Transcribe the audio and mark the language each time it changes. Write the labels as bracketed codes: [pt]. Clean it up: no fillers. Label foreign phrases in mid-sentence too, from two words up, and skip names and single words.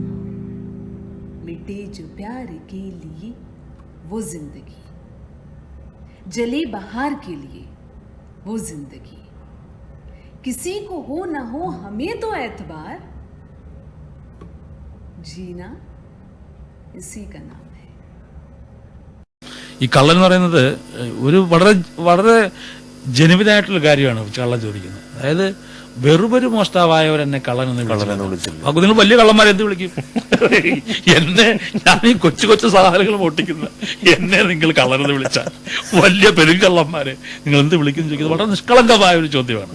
[hi] मिटे जो प्यार के लिए वो जिंदगी, जले बहार के लिए वो जिंदगी। किसी को हो ना हो हमें तो एतबार, जीना इसी का नाम है। [ml] ഈ കള്ളൻ എന്ന് പറയുന്നത് ഒരു വളരെ വളരെ ജനുവിനായിട്ടുള്ള കാര്യമാണ് കള്ളൻ ചോദിക്കുന്നത്. അതായത് വെറുമൊരു മോഷ്ടാവായവരെന്നെ കള്ളൻ എന്ന് വിളിച്ചു. അപ്പൊ നിങ്ങൾ വലിയ കള്ളന്മാരെ എന്ത് വിളിക്കും? എന്നെ, ഞാൻ ഈ കൊച്ചു കൊച്ചു സാധനങ്ങൾ മോട്ടിക്കുന്ന എന്നെ നിങ്ങൾ കള്ളനെന്ന് വിളിച്ചാൽ വലിയ പെരുങ്കള്ളന്മാരെ നിങ്ങൾ എന്ത് വിളിക്കും ചോദിക്കുന്നത് വളരെ നിഷ്കളങ്കമായ ഒരു ചോദ്യമാണ്.